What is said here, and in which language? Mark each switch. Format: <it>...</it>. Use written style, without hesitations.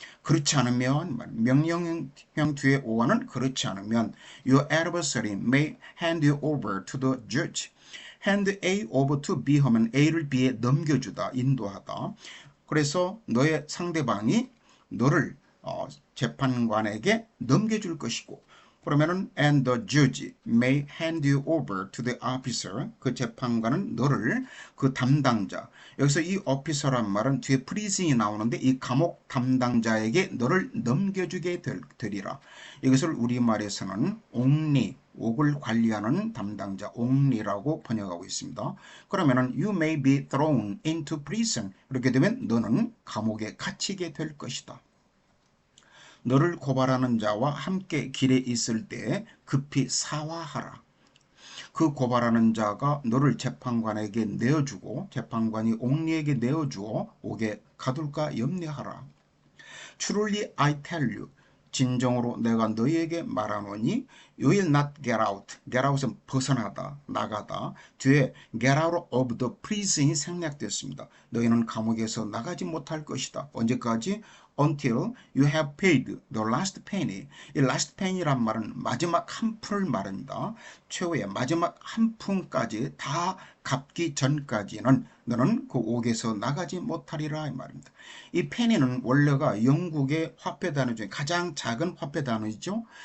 <ko>그렇지 않으면 명령형 뒤에 오어는 그렇지 않으면</ko> <en>your adversary may hand you over to the judge. hand A over to B</en> <ko>하면 A를 B에 넘겨주다, 인도하다. 그래서 너의 상대방이 너를 재판관에게 넘겨줄 것이고 그러면은</ko> <en>and the judge may hand you over to the officer.</en> <ko>그 재판관은 너를 그 담당자. 여기서 이 officer란 말은 뒤에 prison이 나오는데 이 감옥 담당자에게 너를 넘겨주게 되리라. 이것을 우리말에서는 옥리, 옥을 관리하는 담당자, 옥리라고 번역하고 있습니다. 그러면은</ko> <en>you may be thrown into prison.</en> <ko>이렇게 되면 너는 감옥에 갇히게 될 것이다. 너를 고발하는 자와 함께 길에 있을 때 급히 사화하라. 그 고발하는 자가 너를 재판관에게 내어주고 재판관이 옥리에게 내어주어 옥에 가둘까 염려하라.</ko> <en>Truly I tell you,</en> <ko>진정으로 내가 너희에게 말하노니</ko> <en>You will not get out.</en> <ko>Get out은 벗어나다, 나가다. 뒤에</ko> <en>get out of the prison</en> <ko>이 생략됐습니다. 너희는 감옥에서 나가지 못할 것이다. 언제까지?</ko> <en>Until you have paid the last penny.</en> <ko>이 last penny란 말은 마지막 한 푼을 말합니다. 최후의 마지막 한 푼까지 다 갚기 전까지는 너는 그 옥에서 나가지 못하리라 이 말입니다. 이 페니는 원래가 영국의 화폐 단위 중에 가장 작은 화폐 단위죠.</ko>